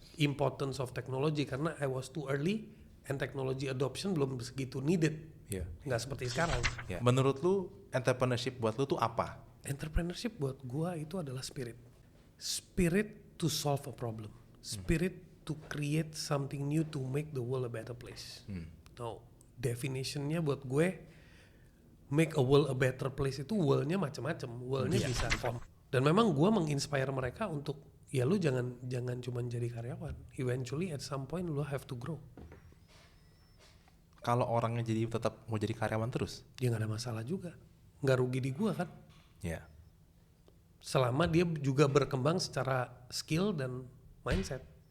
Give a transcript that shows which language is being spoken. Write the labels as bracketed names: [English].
[English] Importance of technology, [Indonesian] karena [English] I was too early and technology adoption [Indonesian] belum segitu [English] needed. Yeah. [Indonesian] Nggak seperti sekarang. [English] Yeah. [Indonesian] Menurut lu entrepreneurship buat lu tuh apa? Entrepreneurship buat gua itu adalah spirit. [English] Spirit to solve a problem. Spirit to create something new to make the world a better place. Now, definitionnya [Indonesian] buat gue, [English] make a world a better place itu world-nya [Indonesian] macam-macam. [English] World-nya bisa form. [Indonesian] Dan memang gua menginspire mereka untuk, ya lu jangan cuma jadi karyawan. [English] Eventually at some point [Indonesian] lu [English] have to grow. [Indonesian] Kalau orangnya jadi tetap mau jadi karyawan terus? Ya nggak ada masalah juga. Nggak rugi di gua kan. Ya. Yeah. Selama dia juga berkembang secara skill dan mindset.